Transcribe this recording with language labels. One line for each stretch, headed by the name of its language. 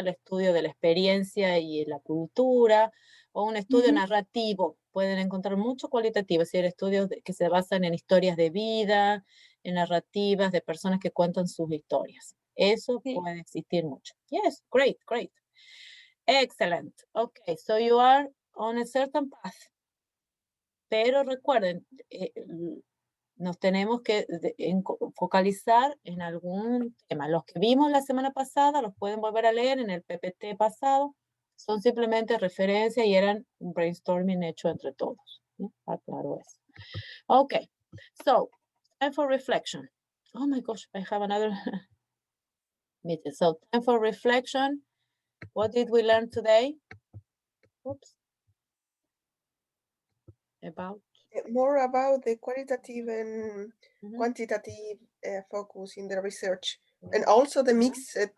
Spanish: El estudio de la experiencia y la cultura, o un estudio narrativo. Pueden encontrar mucho cualitativo, es decir, estudios que se basan en historias de vida, en narrativas de personas que cuentan sus historias. Eso puede existir mucho.
English: Yes, great. Excellent. Okay, so you are on a certain path.
Spanish: Pero recuerden, nos tenemos que focalizar en algún tema. Los que vimos la semana pasada los pueden volver a leer en el PPT pasado. Son simplemente referencias y eran un brainstorming hecho entre todos. ¿Sí? Claro eso.
English: Okay, so time for reflection. Oh my gosh, I have another meeting. So time for reflection. What did we learn today? Oops. More about the qualitative and quantitative focus in the research, and also the mixed.